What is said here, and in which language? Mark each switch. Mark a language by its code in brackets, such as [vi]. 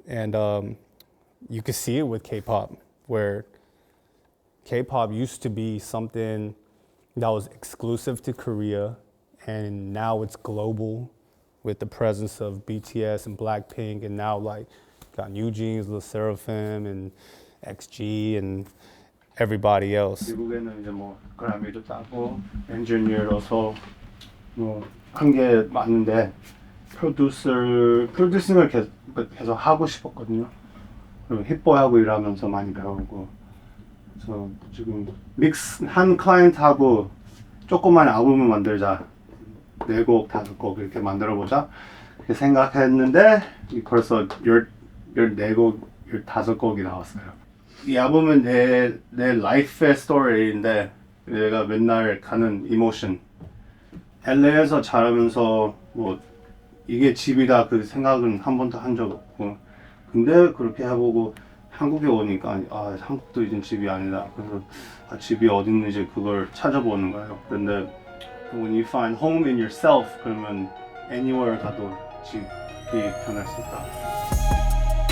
[en] And you can see it with K-pop, where K-pop used to be something that was exclusive to Korea, and now it's global with the presence of BTS and Blackpink, and now like got New Jeans, LE SSERAFIM, and XG, and everybody else. [ko] 미국에는 이제 뭐 그래미도 따고 엔지니어로서 뭐 한 게 맞는데 프로듀싱을 계속 하고 싶었거든요. 그리고 힙보이하고 일하면서 많이 배우고, 그래서 지금 믹스 한 클라이언트하고 조그만 앨범을 만들자, 4곡, 5곡 이렇게 만들어보자 이렇게 생각했는데 벌써 14곡, 15곡이 나왔어요. 이 앨범은 내 라이프의 스토리인데, 내가 맨날 가는 이모션, LA에서 자라면서 뭐 이게 집이다 그 생각은 한 번도 한 적 없고, 근데 그렇게 해보고 한국에 오니까 아, 한국도 이제 집이 아니다. 그래서 집이 어딨는지 그걸 찾아보는 거예요. 근데 [en] when you find home in yourself, [ko] 그러면 anywhere 가도 집이 변할 수 있다.